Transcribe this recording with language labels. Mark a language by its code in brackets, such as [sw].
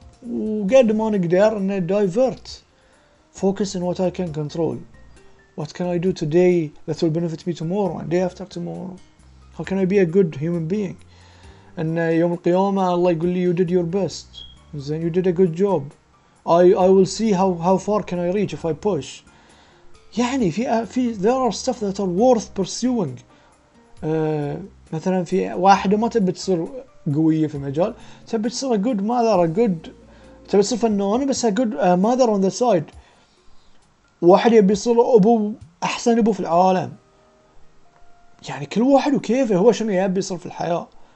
[ar] وقد ما نقدر إن [en] divert. Focus on what I can control. What can I do today that will benefit me tomorrow and day after tomorrow? How can I be a good human being? [ar] And يوم القيامة الله يقول لي [en] you did your best. Then you did a good job. I will see how far can I reach if I push. [ar] يعني في [en] there are stuff that are worth pursuing. [ar] مثلا في واحدة ما تبي تصير قوية في مجال، تبي تصير [en] a good mother, [ar] تبي تصير فنانة بس [en] a good mother on the side. [ar] واحد يبي يصير أحسن أبو في العالم. يعني كل واحد وكيفه هو شنو يبي يصير في الحياة.